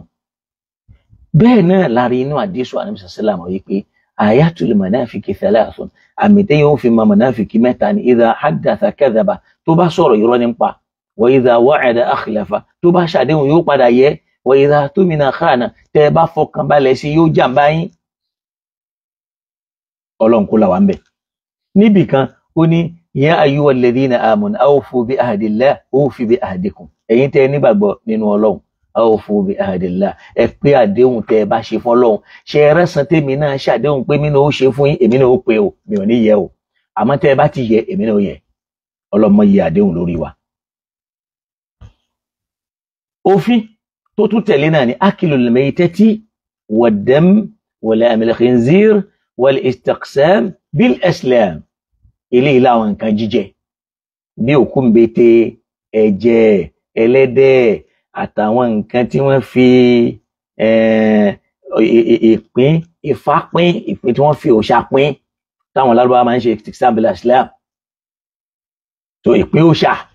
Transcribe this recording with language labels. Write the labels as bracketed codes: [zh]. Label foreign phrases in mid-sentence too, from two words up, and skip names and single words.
[yo] bẹ́ẹ̀ náà láàrin inú àdéṣù ànábì sàlámù yìí pé [ar] آية المنافق ثلاث [yo] àmì tẹ́yìn ó fi mọ manafiki mẹ́ta ní [ar] إذا حدث كذب [yo] tó bá sọ̀rọ̀ irọ́ nípa wa [ar] إذا وعد أخلف [yo] tó bá ṣàdéhùn yóò padà yẹ wa [ar] إذا اؤتمن خان [yo] tẹ́ bá fọkàn balẹ̀ sí yóò jàǹbá yín ọlọ́run kó là wá ń bẹ̀. níbì kan ó ní [ar] يا أيها الذين آمنوا أوفوا بعهد الله أوفوا بعهدكم [yo] ẹ̀yin tẹ́ nígbàgbọ́ nínú ọlọ́run [ar] أوفوا بعهد الله [yo] ẹ pé àdéhùn tẹ́ bá ṣe fún ọlọ́run ṣe rẹ́sàn tèmi náà ṣàdéhùn pé mi náà ó ṣe fún yín èmi náà ó pé o mi ò ní yẹ o àmọ́ tẹ́ bá ti yẹ èmi náà ó yẹ ọlọ́mọ yẹ àdéhùn lórí wa. òfin tó tún tẹ̀lé náà ni [ar] أكل الميتة والدم ولحم الخنزير والاستقسام بالأزلام [yo] eléyìí láwọn nǹkan jíjẹ bí òkú mbete ẹ̀jẹ̀ ẹlẹ́dẹ̀ àtàwọn nǹkan tí wọ́n fi ìpín ìfápín ìpín tí wọ́n fi òòṣà pín táwọn Lárúbáwá máa ń ṣe [ar] استقسام بالأزلام [yo] tó ìpín òòṣà.